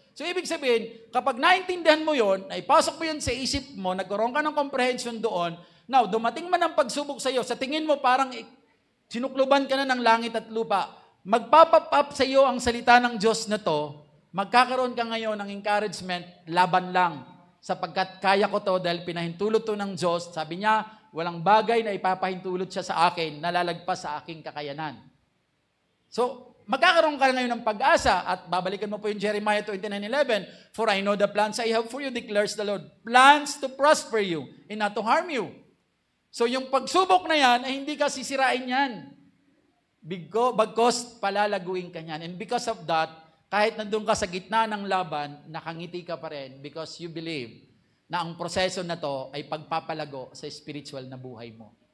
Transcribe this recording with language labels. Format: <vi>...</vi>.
<tl>So, ibig sabihin, kapag naintindihan mo yon, na ipasok mo yon sa isip mo, nagkaroon ka ng comprehension doon, now, dumating man ang pagsubok sa iyo, sa tingin mo parang sinukluban ka na ng langit at lupa, magpapap up sa iyo ang salita ng Diyos na to, magkakaroon ka ngayon ng encouragement, laban lang, sapagkat kaya ko to dahil pinahintulot to ng Diyos. Sabi niya, walang bagay na ipapahintulot siya sa akin, nalalagpas sa aking kakayanan. So, magkakaroon ka ngayon ng pag-asa at babalikan mo po yung</tl> <en>Jeremiah 29:11, for I know the plans I have for you, declares the Lord, plans to prosper you and not to harm you.</en> <tl>So yung pagsubok na yan, ay hindi ka sisirain yan. Bagkos palalaguin ka yan.</tl> <en>And because of that,</en> <tl>kahit nandun ka sa gitna ng laban, nakangiti ka pa rin</tl> <en>because you believe</en> <tl>na ang proseso na to ay pagpapalago sa spiritual na buhay mo.</tl>